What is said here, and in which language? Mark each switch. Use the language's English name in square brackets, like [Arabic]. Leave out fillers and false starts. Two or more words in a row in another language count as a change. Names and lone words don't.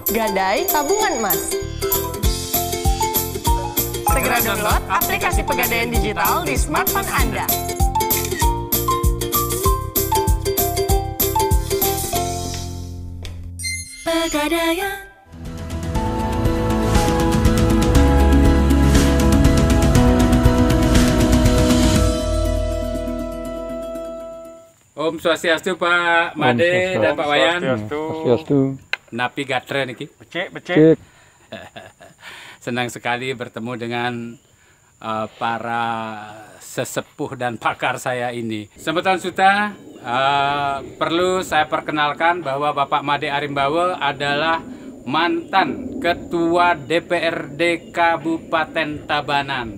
[Indonesian] Gadai tabungan emas. Segera download aplikasi Pegadaian Digital di smartphone Anda. Pegadaian. Om Swastiastu Pak Made dan Pak Wayan. Swastiastu. [Balinese] Napi gatre niki. [Indonesian] Cek. Senang sekali bertemu dengan para sesepuh dan pakar saya ini. Semeton Suta, perlu saya perkenalkan bahwa Bapak Made Arimbawe adalah mantan Ketua DPRD Kabupaten Tabanan.